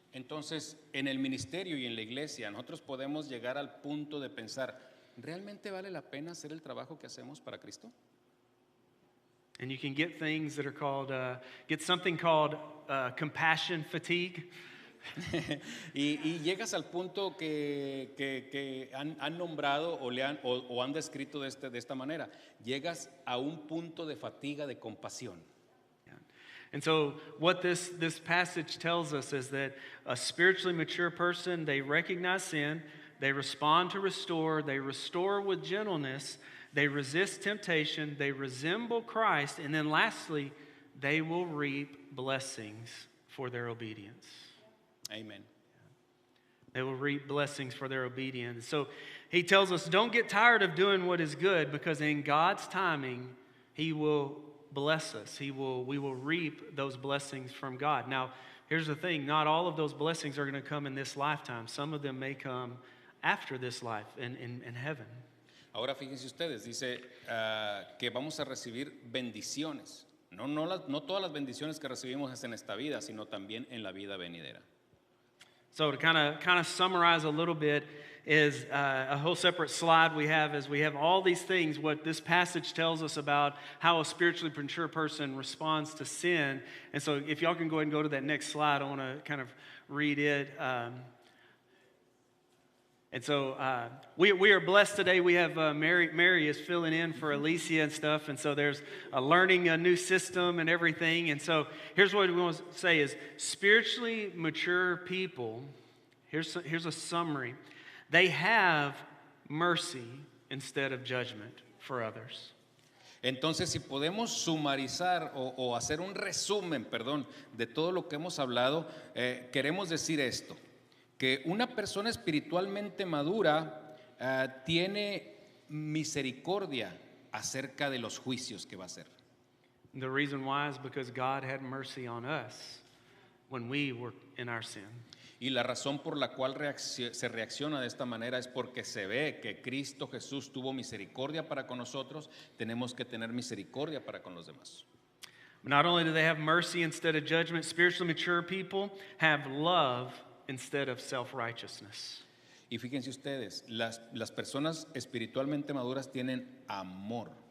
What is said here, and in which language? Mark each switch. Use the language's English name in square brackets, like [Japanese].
[Spanish] Entonces, en el ministerio y en la iglesia, nosotros podemos llegar al punto de pensar, ¿realmente vale la pena hacer el trabajo que hacemos para Cristo? [English] And you can get things that are called, get something called compassion fatigue. [Spanish] y llegas al punto que han nombrado o han descrito de esta manera. Llegas a un punto de fatiga de compasión. [English] And so what this passage tells us is that a spiritually mature person, they recognize sin, they respond to restore, they restore with gentleness, they resist temptation, they resemble Christ, and then lastly, they will reap blessings for their obedience. Amen. They will reap blessings for their obedience. So he tells us, don't get tired of doing what is good, because in God's timing, he will bless us. We will reap those blessings from God. Now, here's the thing. Not all of those blessings are going to come in this lifetime. Some of them may come after this life in heaven. [Spanish] Ahora fíjense ustedes, dice que vamos a recibir bendiciones. No todas las bendiciones que recibimos es en esta vida, sino también en la vida venidera. [English] So to kind of summarize a little bit is a whole separate slide we have all these things, what this passage tells us about how a spiritually mature person responds to sin. And so if y'all can go ahead and go to that next slide, I want to kind of read it. And so we are blessed today. We have Mary is filling in for Alicia and stuff. And so there's learning a new system and everything. And so here's what we want to say is spiritually mature people, here's a summary. They have mercy instead of judgment for others. [Spanish] Entonces, si podemos sumarizar o hacer un resumen, de todo lo que hemos hablado, queremos decir esto. Que una persona espiritualmente madura tiene misericordia acerca de los juicios que va a hacer. [English] The reason why is because God had mercy on us when we were in our sin. [Spanish] Y la razón por la cual se reacciona de esta manera es porque se ve que Cristo Jesús tuvo misericordia para con nosotros, tenemos que tener misericordia para con los demás. [English] Not only do they have mercy instead of judgment, spiritually mature people have love instead of self-righteousness. [Spanish] Y fíjense ustedes, las personas espiritualmente maduras tienen amor.